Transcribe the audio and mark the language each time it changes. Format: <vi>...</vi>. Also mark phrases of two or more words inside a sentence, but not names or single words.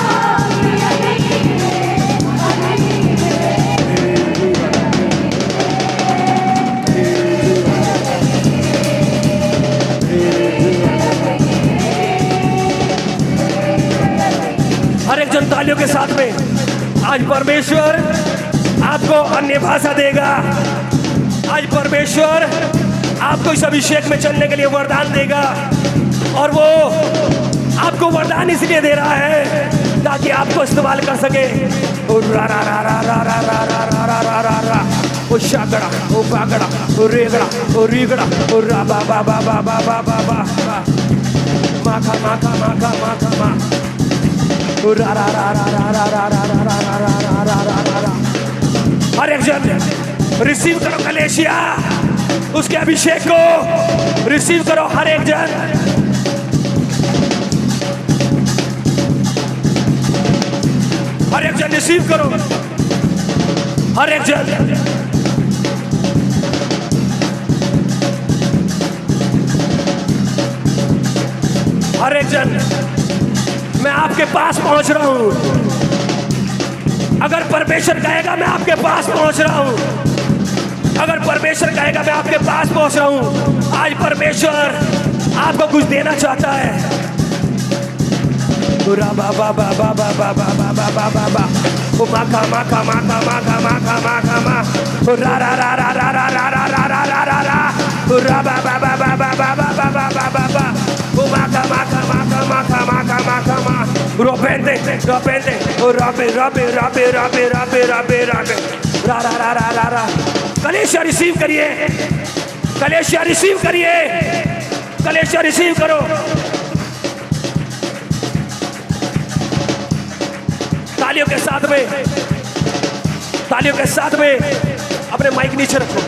<hi>हर एक जन तालियों के साथ में। आज परमेश्वर आपको अन्य भाषा देगा। आज परमेश्वर आपको इस अभिषेक में चलने के लिए वरदान देगा। और वो आपको वरदान इसलिए दे रहा है ताकि आपको इस्तेमाल कर सके। ओ रा रा रा रा रा रा रा रा रा रा रा रा रा ओ शागड़ा ओ बागड़ा ओ रेगड़ा ओ रीगड़ा ओ रा बा बा बा बा बा बा बा बा माखा माखा माखा माखा मा ओ रा रा रा रा रा रा रा रा रा रा रा रा रा रा रा। हर एक जन रिसीव करो कलेशिया उसके अभिषेक को रिसीव करो। हर एक जन हर एक जन रिसीव करो। हर एक जन हर एक जन मैं आपके पास पहुंच रहा हूं। अगर परमेश्वर कहेगा मैं आपके पास पहुंच रहा हूं। अगर परमेश्वर कहेगा मैं आपके पास पहुंच रहा हूं। आज परमेश्वर आपको कुछ देना चाहता है। बाबा बाबा बाबा बाबा बाबा बाबा बा ओ माखा माखा माखा माखा माखा माखा मा ओ रा रा रा रा रा रा रा रा रा रा रा रा रा ओ रा बा बा बा बा बा बा बा बा बा बा बा बा ओ माखा माखा माखा माखा माखा माखा मा रोपेंदे रोपेंदे ओ राबे राबे राबे राबे राबे राबे राबे रा रा रा रा रा रा। कलेशिया रिसीव करिए। कलेशिया रिसीव करिए। कलेशिया रिसीव करो। तालियों के साथ में तालियों के साथ में अपने माइक नीचे रखो।</hi>